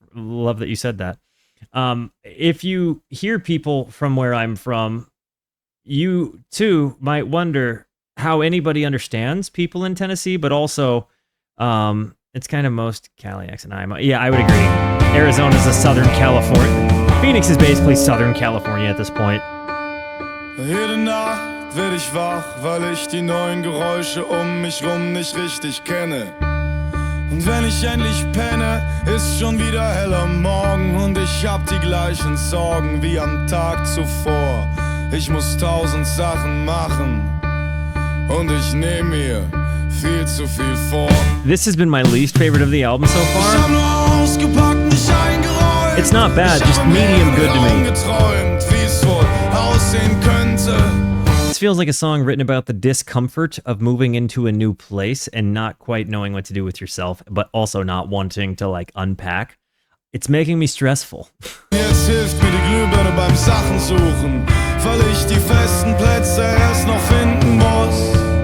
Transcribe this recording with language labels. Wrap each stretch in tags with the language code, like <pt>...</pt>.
<en>Love that you said that. If you hear people from where I'm from, you too might wonder how anybody understands people in Tennessee, but also it's kind of most Cali accent. Yeah, I would agree. Arizona's a Southern California. Phoenix is basically Southern California at this point.</en> <de>Jede Nacht werd ich wach, weil ich die neuen Geräusche mich rum nicht richtig kenne. Und wenn ich endlich penne, ist schon wieder heller Morgen und ich hab die gleichen Sorgen wie am Tag zuvor. Ich muss 1000 Sachen machen und ich nehm mir viel zu viel vor.</de> <en>This has been my least favorite of the album so far.</en> <de>Ich hab nur ausgepackt, nicht eingeräumt.</de> <en>It's not bad, just medium good to me.</en> <de>Geträumt, wie's wohl aussehen könnte.</de> <en>This feels like a song written about the discomfort of moving into a new place and not quite knowing what to do with yourself, but also not wanting to like unpack. It's making me stressful.</en> <de>Jetzt hilft mir die Glühbirne beim Sachen suchen, weil ich die festen Plätze erst noch finden muss.</de>